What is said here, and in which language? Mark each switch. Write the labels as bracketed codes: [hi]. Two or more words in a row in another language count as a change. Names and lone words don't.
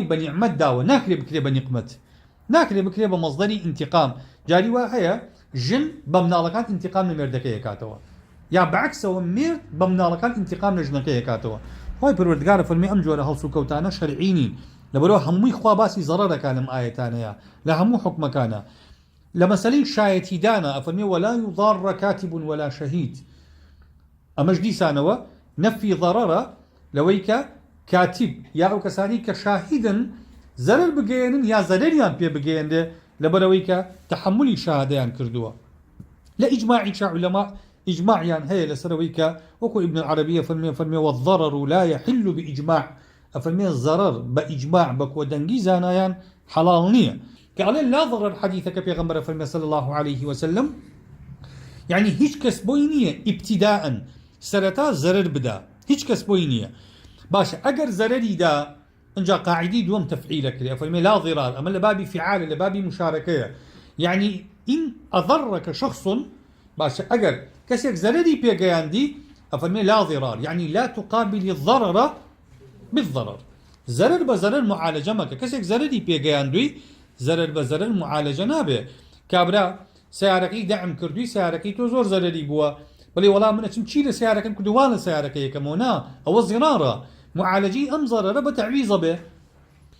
[ckb] بە نیعمەت داوە ناکرێ بکرێ بە نیقمەت ناکرێ بکرێ بە مەصدەری ئینتیقام جاری وا هەیە ژن بە مناڵەکان ئینتیقام لە مێردەکە یەکاتەوە یا بەعکسەوە مێرد بە مناڵەکان ئینتیقام لە ژنەکە یەکاتەوە خوای پەروەردگارە فەرمێ ئەم جۆرە هەڵسو کەوتانە شەرعی نین لەبەرەوە هەمووی خوا باسی زەڕەرەکان لەم ئاەتانەیە لە هەموو حوکمەکانە لە مەسەلەی شایەتیدانە ئەفەرمێ [ar] ولا يضار كاتب ولا شهيد [ckb] ئەمەش دیسانەوە نەفی ضەرەرە لەوەی کە کاتب یا ئەو کەسانی کە شاهیدن زەرەر بگەێنن یا زەرەریان پێ بگەێندێ لەبەرەوەی کە تەحملی شاهدەیان کردووە لە ئیجماعی عولەما ئیجماعیان هەیە لەسەرەوەی کە وەکو ابن العربية فەرمێ [ar] والضرر لا يحل بإجماع [ckb] ئەفەرمێ زەرەر بە ئیجماع بە کۆدەنگی زانایان حەڵاڵ نییە کە ئەڵێ [ar] لا ضرر [ckb] حەدیثەکە پێغەمبەرە فەرمێ [ar] صلی الله عليه وسلم [ckb] يعني هیچ کەس بۆی نییە ئیبتیداء سەرەتا زەرەر بدا هیچ کەس بۆی نییە باشە ئەگەر زەرەریدا اینجا قاعدەی دووەم تەفعیلە کرێ فەرمێ [ar] لا ضرار [ckb] ئەمە لە بابی فعالە لە بابی مشارەکەیە [ar] يعني إن أضرك شخص [ckb] باشە ئەگەر کەسێک زەرەری پێگەیاندی ئەفەرمێ [ar] لا ضرار يعني لا تقابل الضرر بالضرر [ckb] زەرەر بە زەرەر معالەجە مەکە کەسێک زەرەری پێگەیاندووی زەرەر بە زەرەر معالەجە نابێ کابرا سیارەکەی دەعم کردووی سیارەکەی تۆ زۆر زەرەری بووە بەڵێ وەڵام من ئەچم چی لە سیارەکەم کردووان لە سیارەکە یەکەمەوە نا ئەوە زێناڕە معالەجی ئەم زەرەرە بە تەعویزە بێ